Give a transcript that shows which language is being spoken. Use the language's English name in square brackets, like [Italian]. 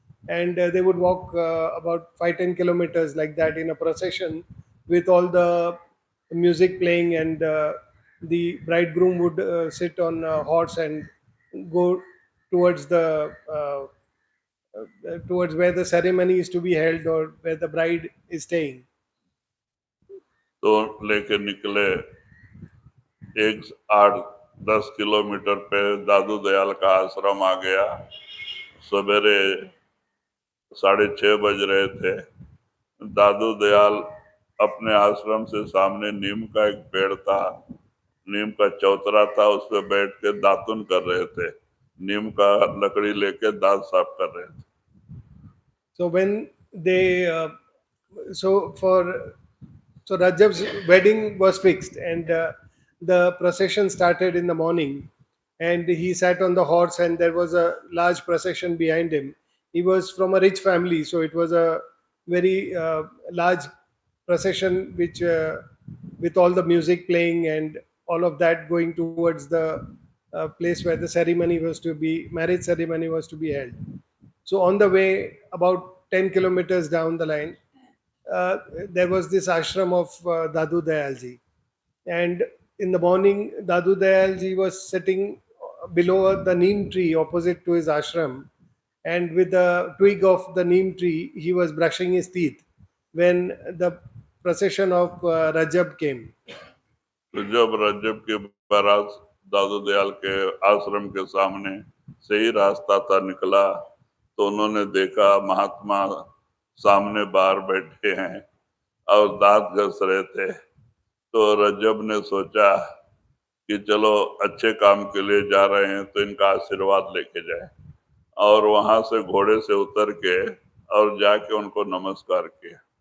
[English] and they would walk about 5-10 kilometers like that in a procession, with all the music playing, and the bridegroom would sit on a horse and go towards the towards where the ceremony is to be held, or where the bride is staying. [Hindi] तो लेके निकले, 8-10 kilometre पे दादू दयाल का आश्रम आ गया। सवेरे 6:30 बज रहे थे। दादू दयाल अपने आश्रम से सामने नीम का एक पेड़ था, नीम का चौतरा था, उस पर बैठ के दातुन कर रहे थे, नीम का लकड़ी लेके दांत साफ कर रहे थे। [English] So when they so Rajab's wedding was fixed, and the procession started in the morning, and he sat on the horse, and there was a large procession behind him, He was from a rich family, so it was a very large procession, which with all the music playing and all of that going towards the place where the ceremony was to be, marriage ceremony was to be held. So on the way, about 10 kilometers down the line, uh, there was this ashram of Dadu Dayalji. And in the morning, Dadu Dayalji was sitting below the neem tree opposite to his ashram. And with the twig of the neem tree, he was brushing his teeth when the procession of Rajab came. [Hindi] तो जब रजब की बारात दादू दयाल के आश्रम के सामने से ही रास्ता था निकला, तो उन्होंने देखा महात्मा सामने बाहर बैठे हैं और दांत घस रहे थे। तो रजब ने सोचा कि चलो अच्छे काम के लिए जा रहे हैं तो इनका आशीर्वाद लेके जाए, और वहां से घोड़े से उतर के और जाके उनको नमस्कार किया।